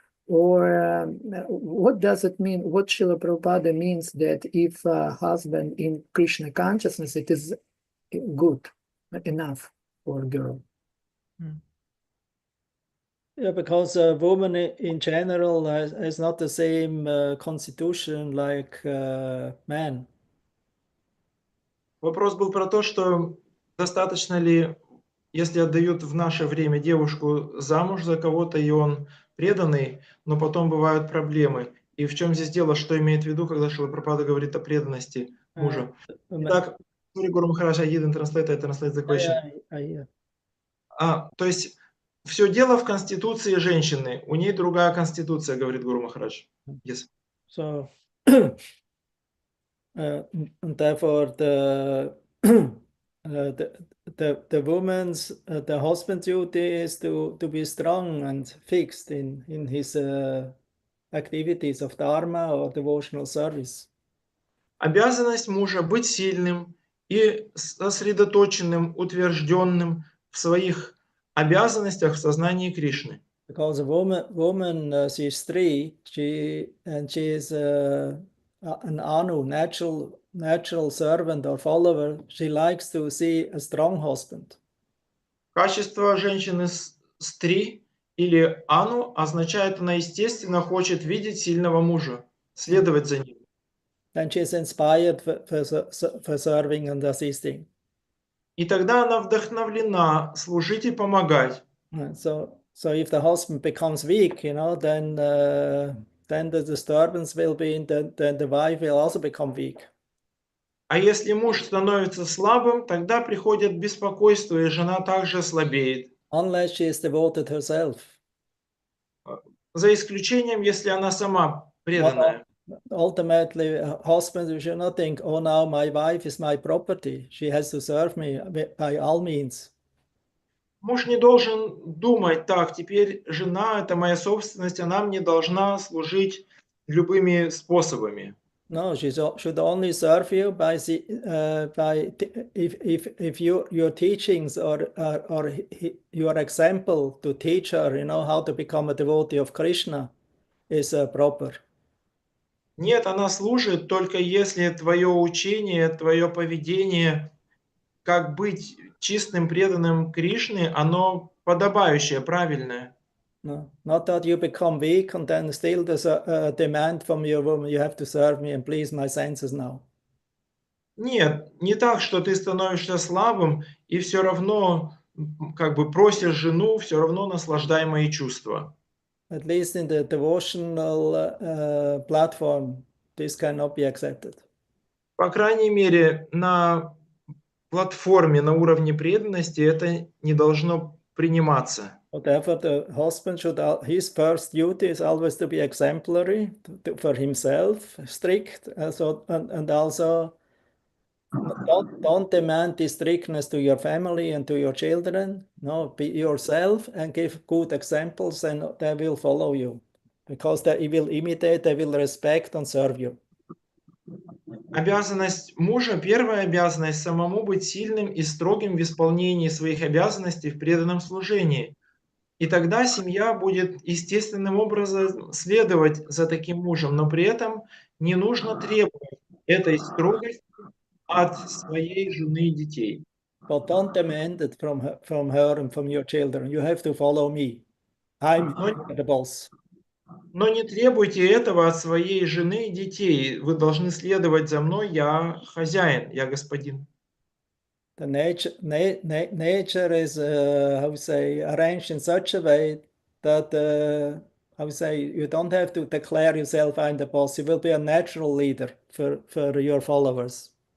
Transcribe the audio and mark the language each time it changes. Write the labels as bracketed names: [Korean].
[English] Or what does it mean? What Srila Prabhupada means that if a husband in Krishna consciousness, it is good, enough for a girl? Yeah, because a woman in general has not the same constitution like man. [Russian] Вопрос был про то, что достаточно ли, если отдают в наше время девушку замуж за кого-то, и он преданный, но потом бывают проблемы. И в чем здесь дело, что имеет в виду, когда Шрила Прабхупада говорит о преданности мужа? Итак, [English] Гуру Махарадж, I didn't translate, I translate the question. [Russian] То есть все дело в конституции женщины. У ней другая конституция, говорит Гуру Махарадж. [English] Yes. So, and therefore the woman's, the husband's duty is to be strong and fixed in his activities of dharma or devotional service. [Russian] Обязанность мужа быть сильным и сосредоточенным, утвержденным в своих обязанностях в сознании Кришны. [English] Because a woman she is Stri, she is an anu, natural servant or follower. She likes to see a strong husband. [Russian] Качество женщины стри или ану означает, она естественно хочет видеть сильного мужа, следовать за ним. [English] Then she is inspired for serving and assisting. [Russian] И тогда она вдохновлена служить и помогать. [English] So if the husband becomes weak, then the disturbance will be, then the wife will also become weak. [Russian] А если муж становится слабым, тогда приходит беспокойство, и жена также слабеет. [English] Unless she is devoted herself. [Russian] За исключением, если она сама преданная. [English] Ultimately, a husband should not think, oh, now my wife is my property. She has to serve me by all means. [Russian] Муж не должен думать, так, теперь жена – это моя собственность, она мне должна служить любыми способами. [English] No, she should only serve you by if your teachings or your example to teach her, how to become a devotee of Krishna is proper. [Russian] Нет, она служит только если твое учение, твое поведение, как быть чистым, преданным Кришне, оно подобающее, правильное. [English] No, not that you become weak and then still there's a demand from your woman, you have to serve me and please my senses now. [Russian] Нет, не так, что ты становишься слабым и все равно как бы просишь жену, все равно наслаждай мои чувства. [English] At least in the devotional platform, this cannot be accepted. [Russian] По крайней мере, на платформе, на уровне преданности это не должно приниматься. [English] Therefore, the husband should, his first duty is always to be exemplary for himself, strict, and also don't demand this strictness to your family and to your children. No, be yourself and give good examples, and they will follow you, because they will imitate, they will respect and serve you. [Russian] Обязанность мужа, первая обязанность, самому быть сильным и строгим в исполнении своих обязанностей в преданном служении. И тогда семья будет естественным образом следовать за таким мужем, но при этом не нужно требовать этой строгости от своей жены и детей. [English] But don't demand it from her and from your children. You have to follow me. I'm the boss. [Russian] Но не требуйте этого от своей жены и детей. Вы должны следовать за мной, я хозяин, я господин. [English] The nature is, arranged in such a way that, you don't have to declare yourself I'm the boss. You will be a natural leader for your followers.